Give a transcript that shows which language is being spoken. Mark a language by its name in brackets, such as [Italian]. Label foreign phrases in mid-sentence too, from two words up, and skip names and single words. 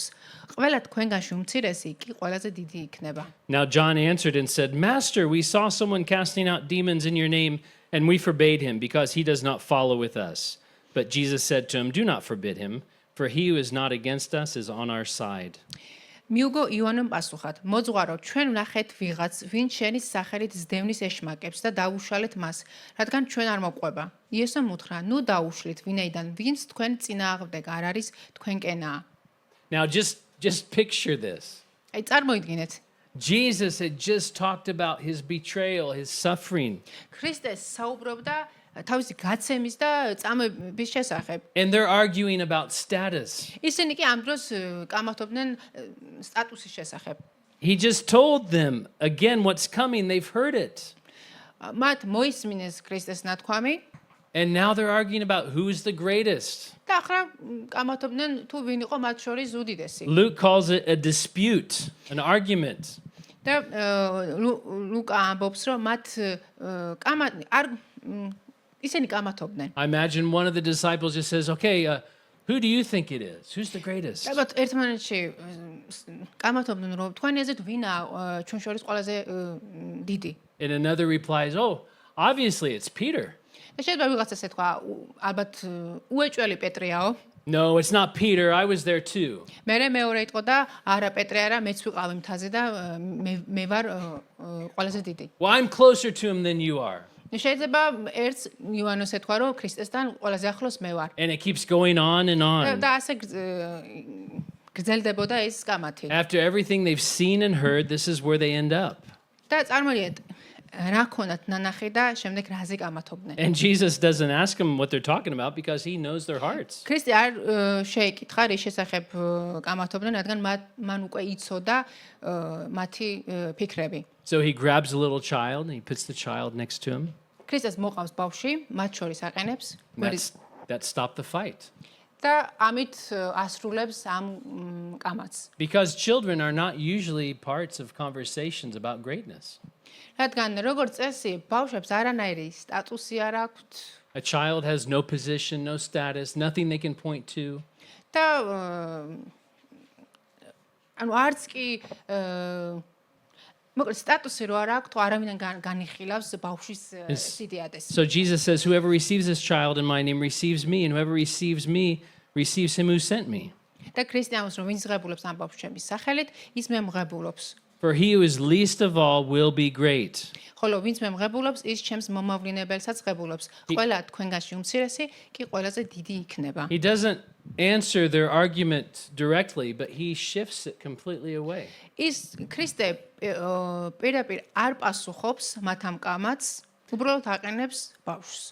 [Georgian] ყველა თქვენგანში უმცირესი კი ყველაზე დიდი იქნება. [English] Now John answered and said, Master, we saw someone casting out demons in your name, and we forbade him, because he does not follow with us. But Jesus said to him, Do not forbid him, for he who is not against us is on our side. [Georgian] მიუგო ივანემ პასუხად, მოძღვარო, ჩვენ ვნახეთ ვიღაც, ვინც შენის სახელით ზდევნის ეშმაკებს და დაუშალეთ მას, რადგან ჩვენ არ მოყვება. იესომ უთხრა, ნუ დაუშლით, ვინაიდან ვინც თქვენ წინააღმდეგ არ არის, თქვენკენაა. [English] Now just picture this. [Georgian] აი წარმოიდგინეთ, [English] Jesus had just talked about his betrayal, his suffering, [Georgian] ქრისტეს საუბრობდა თავისი გაცემის და წამების შესახებ. [English] and they're arguing about status. [Georgian] ისინი კი ამ დროს კამათობდნენ სტატუსის შესახებ. [English] He just told them again what's coming. They've heard it. [Georgian] მათ მოისმინეს ქრისტეს ნათქვამი [English] And now they're arguing about who's the greatest. [Georgian] და ახლა კამათობდნენ თუ ვინ იყო მათ შორის უდიდესი. [English] Luke calls it a dispute, an argument. [Georgian] და ლუკა ამბობს რომ მათ ისინი კამათობდნენ. [English] I imagine one of the disciples just says, Okay, who do you think it is? Who's the greatest? [Georgian] ალბათ ერთმანეთში კამათობდნენ რომ თქვენი აზრით ვინაა ჩვენ შორის ყველაზე დიდი. [English] And another replies, Oh, obviously it's Peter. [Georgian] და შეიძლება ვიღაცას ეთქვა ალბათ უეჭველი პეტრიაო. [English] No, it's not Peter. I was there too. [Georgian] მეორე იტყო და არა პეტრე არა მეც ვიყავი მთაზე და მე ვარ ყველაზე დიდი. [English] Well, I'm closer to him than you are. [Georgian] შეიძლება ერთს ივანოს ეთქვა რომ ქრისტესთან ყველაზე ახლოს მე ვარ. [English] And it keeps going on and on. [Georgian] და ასე გრძელდებოდა ეს კამათი. [English] After everything they've seen and heard, this is where they end up. [Georgian] და წარმოგიდგენთ რა ქონათ ნანახი და შემდეგ რაზე კამათობდნენ. [English] And Jesus doesn't ask them what they're talking about because he knows their hearts. [Georgian] ქრისტე არ შეეკითხა რის შესახებ კამათობდნენ, რადგან მან უკვე იცოდა მათი ფიქრები. [English] So he grabs a little child and he puts the child next to him. [Georgian] ქრისტეს მოყავს ბავშვი, მათ შორის აყენებს [English] That stopped the fight. [Georgian] და ამით ასრულებს ამ კამათს. [English] Because children are not usually parts of conversations about greatness. [Georgian] რადგან როგორც წესი, ბავშვებს არანაირი სტატუსი არ აქვთ, [English] A child has no position, no status, nothing they can point to. [Georgian] და ანუ არც კი მოკლედ სტატუსი რო არ აქვს, თუ არავიდან განიხილავს ბავშვის სიდიადეს. [English] So Jesus says, whoever receives this child in my name receives me, and whoever receives me receives him who sent me. [Georgian] და ქრისტიანს რომ ვინც ღებულობს ამ ბავშვს ჩემის სახელით, ის მე მღებულობს. [English] For he who is least of all will be great. [Georgian] ხოლო ვინც მე მღებულობს, ის ჩემს მომავლინებელსაც ღებულობს. ყველა თქვენგანში უმცირესი კი ყველაზე დიდი იქნება. [English] He doesn't answer their argument directly, but he shifts it completely away. [Georgian] ის ქრისტე პირდაპირ არ პასუხობს მათ ამ კამათს, უბრალოდ აყენებს ბავშვს.